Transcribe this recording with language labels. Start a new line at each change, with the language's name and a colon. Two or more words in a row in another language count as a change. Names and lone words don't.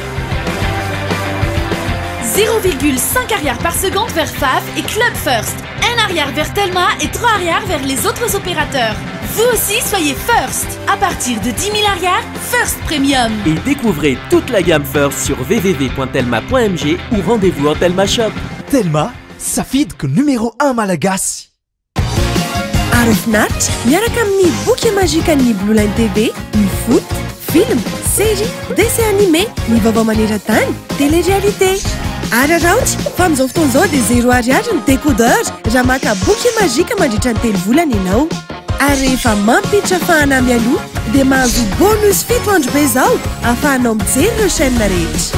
French: 0,5 arrière par seconde vers FAF et Club First. 1 arrière vers Telma et 3 arrière vers les autres opérateurs. Vous aussi, soyez First. À partir de 10 000 arrières, First Premium. Et découvrez toute la gamme First sur www.telma.mg ou rendez-vous en Telma Shop.
Malagasy: Telma, safidiko numéro 1 malagasy. Arifnat, miaraka amin'ny boky magique ny Blue Line TV,
French: ny foot, film, série, dessin animé,
Malagasy: ny vaovao maneran-tany, télé-réalité. Araraoty fa amin'izao fotoan'izao dia 0 ariary ny décodeur raha maka boky magique mandritra ny 3 volana ianao. Ary rehefa mampiditra fahanamy aloha dia mahazo bonus 7 andro be izao ahafahanao mijery ireo chaîne rehetra.